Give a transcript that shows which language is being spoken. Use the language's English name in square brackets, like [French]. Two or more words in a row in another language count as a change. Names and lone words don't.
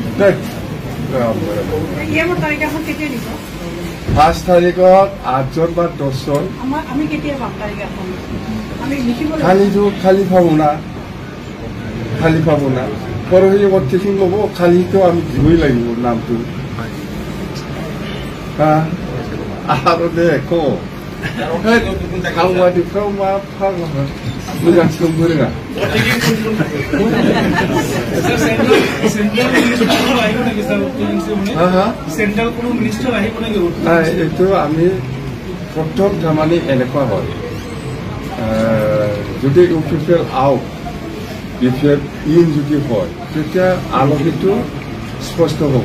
[Assamese] 5 তাৰিখত 8জন বা 10জন খালি পাব না পৰহি অতিথি ল'ব খালিতো আমি দিবই লাগিব নামটো [Bodo] आरो दे को सावगारिफ्राव मा फाग्ला मोजां सोंबो रोङा [Assamese] এইটো আমি প্ৰথম তাৰমানে এনেকুৱা হয় যদি ইউপিপিএল আউট বিপিএল ইন যদি হয় তেতিয়া আলোচনীটো স্পষ্ট হ'ব